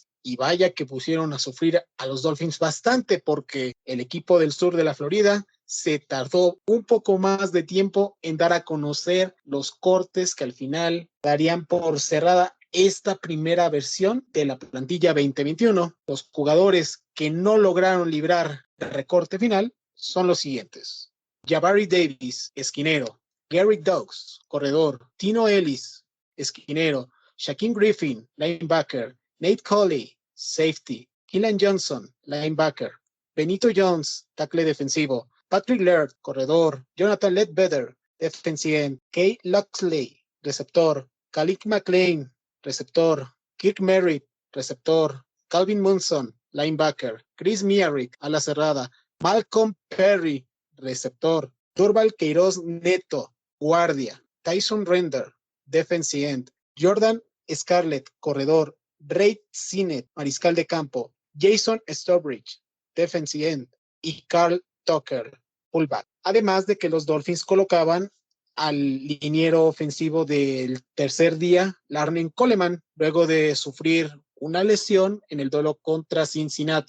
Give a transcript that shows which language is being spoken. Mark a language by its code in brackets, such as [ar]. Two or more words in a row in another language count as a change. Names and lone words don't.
[es] Y vaya que pusieron a sufrir a los Dolphins bastante, porque el equipo del sur de la Florida se tardó un poco más de tiempo en dar a conocer los cortes que al final darían por cerrada esta primera versión de la plantilla 2021. Los jugadores que no lograron librar el recorte final son los siguientes: Jabari Davis, esquinero; Gary Douglas, corredor; Tino Ellis, esquinero; Shaquem Griffin, linebacker; Nate Colley, safety; Keelan Johnson, linebacker; Benito Jones, tackle defensivo; Patrick Laird, corredor; Jonathan Ledbetter, [en] defensive end; [es] Kay Luxley, receptor; Khalid McLean, receptor; Kirk Merritt, receptor; Calvin Munson, linebacker; Chris Miarick, ala cerrada; Malcolm Perry, receptor; Durval Queiroz Neto, guardia; Tyson Render, [en] defensive end; [es] Jordan Scarlett, corredor; Ray Sinet, mariscal de campo; Jason Stobridge, [en] defensive end; [es] y Carl Tucker, fullback. Además de que los Dolphins colocaban al liniero ofensivo del tercer día, Larnell Coleman, luego de sufrir una lesión en el duelo contra Cincinnati.